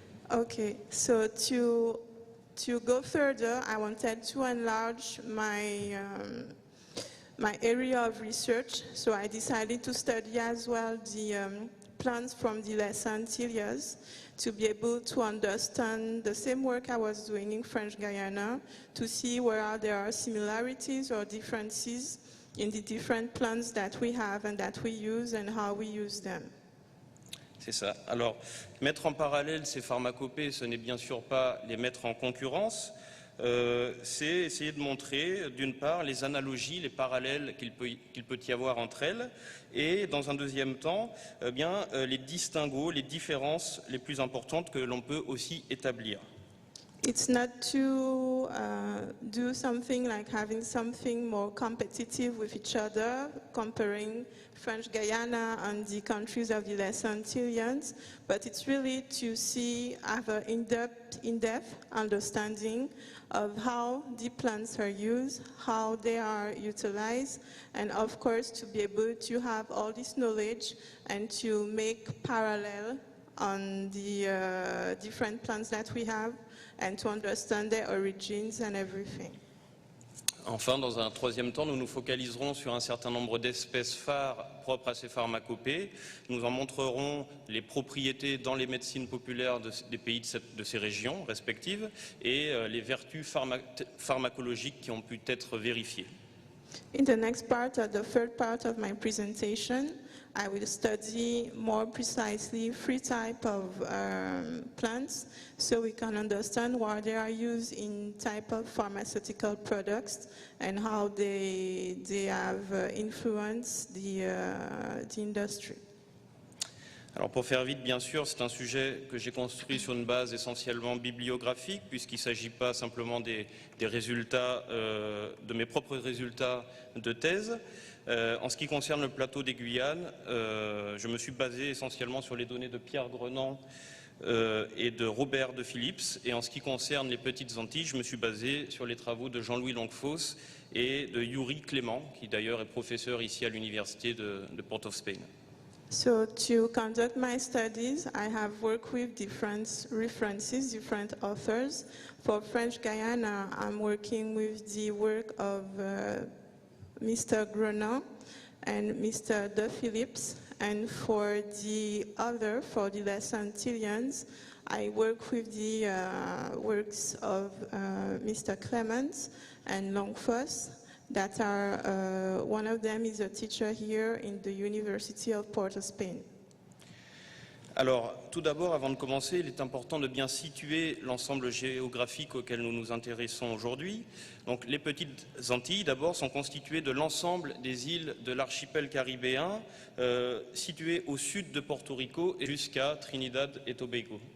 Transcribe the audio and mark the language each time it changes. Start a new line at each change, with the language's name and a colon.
English: Okay, so to go further, I wanted to enlarge my area of research, so I decided to study as well the plants from the Les Antilles to be able to understand the same work I was doing in French Guiana, to see where there are similarities or differences in the different plants that we have and that we use and how we use them.
French: C'est ça. Alors, mettre en parallèle ces pharmacopées, ce n'est bien sûr pas les mettre en concurrence, c'est essayer de montrer, d'une part, les analogies, les parallèles qu'il peut y avoir entre elles, et dans un deuxième temps, les distinguos, les différences les plus importantes que l'on peut aussi établir.
English: It's not to do something like having something more competitive with each other, comparing French Guiana and the countries of the Les Antilles, but it's really to have an in-depth understanding of how the plants are used, how they are utilized, and of course to be able to have all this knowledge and to make parallel on the different plants that we have and to understand their origins and everything.
French: Enfin, dans un troisième temps, nous nous focaliserons sur un certain nombre d'espèces phares propres à ces pharmacopées. Nous en montrerons les propriétés dans les médecines populaires des pays de ces régions respectives et les vertus pharmacologiques qui ont pu être vérifiées.
English: In the next part, the third part of my presentation, I will study more precisely 3 types of plants so we can understand why they are used in type of pharmaceutical products and how they have influenced the industry.
French: Alors pour faire vite, bien sûr, c'est un sujet que j'ai construit sur une base essentiellement bibliographique, puisqu'il ne s'agit pas simplement des résultats, de mes propres résultats de thèse. En ce qui concerne le plateau des Guyanes, je me suis basé essentiellement sur les données de Pierre Grenand et de Robert de Phillips. Et en ce qui concerne les petites Antilles, je me suis basé sur les travaux de Jean-Louis Longfosse et de Yuri Clément, qui d'ailleurs est professeur ici à l'université de Port of Spain.
English: So to conduct my studies, I have worked with different references, different authors. For French Guiana, I'm working with the work of Mr. Grenand and Mr. De Phillips. And for the Les Antilles, I work with the works of Mr. Clements and Longfosse. That are, one of them is a teacher here in the University of Port of Spain.
French: Alors, tout d'abord, avant de commencer, il est important de bien situer l'ensemble géographique auquel nous nous intéressons aujourd'hui. Donc, les petites Antilles, d'abord, sont constituées de l'ensemble des îles de l'archipel caribéen, situées au sud de Porto Rico et jusqu'à Trinidad et Tobago.